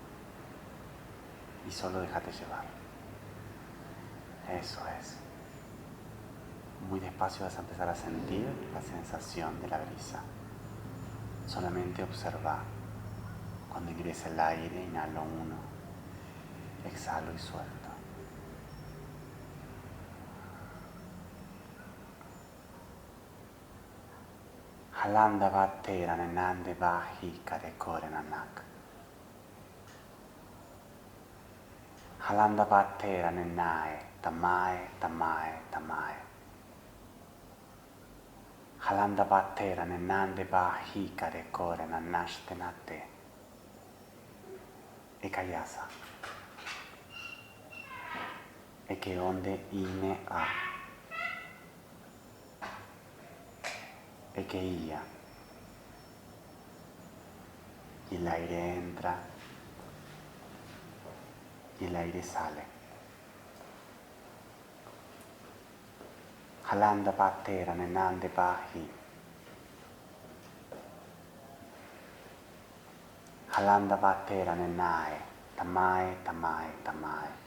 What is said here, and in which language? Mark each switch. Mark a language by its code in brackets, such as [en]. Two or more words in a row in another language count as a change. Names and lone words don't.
[es] Y solo déjate llevar. Eso es. Muy despacio vas a empezar a sentir la sensación de la brisa. Solamente observa. Cuando ingresa el aire, inhalo 1, exhalo y suelto. Halanda Vatera Nenande Bahika de Korenanak. Halanda Vatera Nenae Tamae Tamae Tamae. Halanda Vatera Nenande Bahika de Korenanashtenate. Ekayasa. Eke onde ine a. Eke ia. Y el aire entra y el aire sale. Halanda Vatera Nenande Bahi. Halanda Vatera Nenae Tamae Tamae Tamae.